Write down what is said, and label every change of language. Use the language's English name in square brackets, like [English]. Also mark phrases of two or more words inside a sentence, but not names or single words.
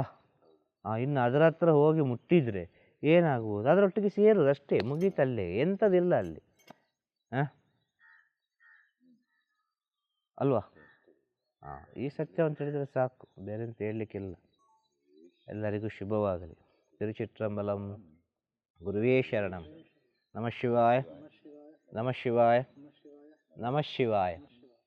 [Kannada] ಇನ್ನು ಅದರ ಹತ್ರ ಹೋಗಿ ಮುಟ್ಟಿದರೆ ಏನಾಗ್ಬೋದು? ಅದರೊಟ್ಟಿಗೆ ಸೇರೋದು ಅಷ್ಟೇ, ಮುಗೀತಲ್ಲೇ, ಎಂಥದಿಲ್ಲ ಅಲ್ಲಿ. ಅಲ್ವಾ? ಈ ಸತ್ಯವನ್ನು ತಿಳಿದರೆ ಸಾಕು, ಬೇರೆ ಅಂತ ಹೇಳಲಿಕ್ಕಿಲ್ಲ. ಎಲ್ಲರಿಗೂ ಶುಭವಾಗಲಿ. ತಿರುಚಿಟ್ರಂಬಲಂ. [Sanskrit] ಗುರುವೇ ಶರಣಂ. ನಮಃ ಶಿವಾಯ, ನಮಃ ಶಿವಾಯ, ನಮಃ ಶಿವಾಯ.